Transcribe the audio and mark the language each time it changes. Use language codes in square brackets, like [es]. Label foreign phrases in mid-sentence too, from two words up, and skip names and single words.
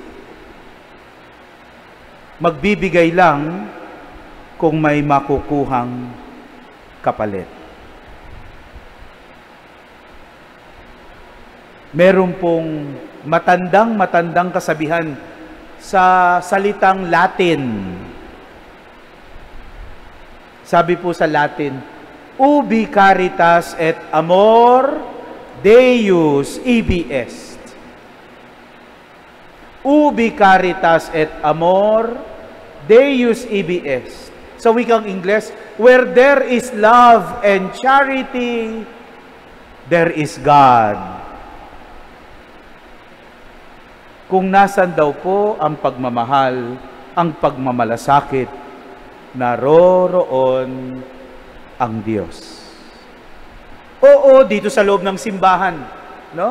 [tl] Magbibigay lang kung may makukuhang kapalit. Meron pong matandang kasabihan sa salitang Latin. Sabi po sa Latin, [la] ubi caritas et amor Deus ibi est. Ubi caritas et amor, Deus ibi est. [tl] Sa wikang Ingles, [en] where there is love and charity, there is God. [tl] Kung nasan daw po ang pagmamahal, ang pagmamalasakit, naroroon ang Diyos. Oo, dito sa loob ng simbahan, no?